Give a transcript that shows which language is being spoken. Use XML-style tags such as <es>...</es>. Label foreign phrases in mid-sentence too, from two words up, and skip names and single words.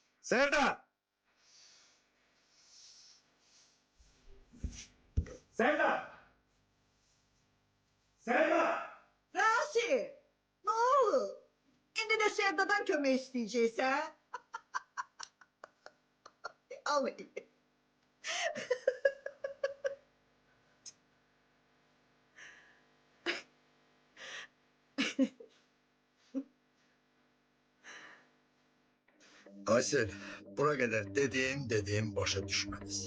<tr>Sevda! Sevda! Sevda! Rasim, ne olur? Şimdi de Sevda'dan kömek isteyeceksin ha? Al bakayım.</tr> <az>Aysel, bura qədər dediyim başa düşmədiniz.</az>